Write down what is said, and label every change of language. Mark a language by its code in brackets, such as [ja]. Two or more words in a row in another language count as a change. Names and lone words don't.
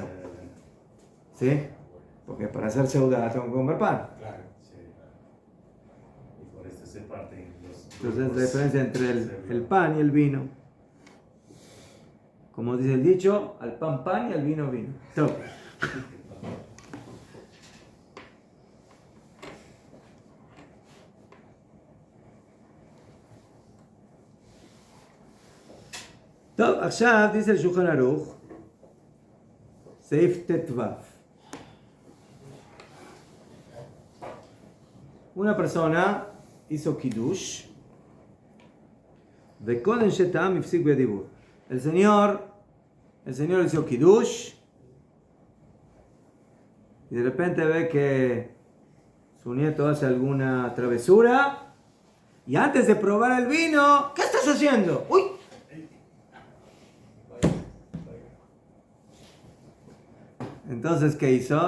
[es] ¿Sí? Porque para hacer seudá tengo que comer pan. Claro. Sí. Y por esto se parten los... Entonces es la diferencia entre el pan y el vino. Como dice el dicho, al pan pan y al vino vino. Todo. [he] טוב, עכשיו [es] dice el Shulchan Aruch, [he] סעיף ט"ו. [es] Una persona hizo Kiddush, [he] וקודם שטעם הפסיק בדיבור. [es] El señor hizo Kiddush, y de repente ve que su nieto hace alguna travesura, y antes de probar el vino, ¿qué estás haciendo? ¡Uy! Entonces, ¿qué hizo?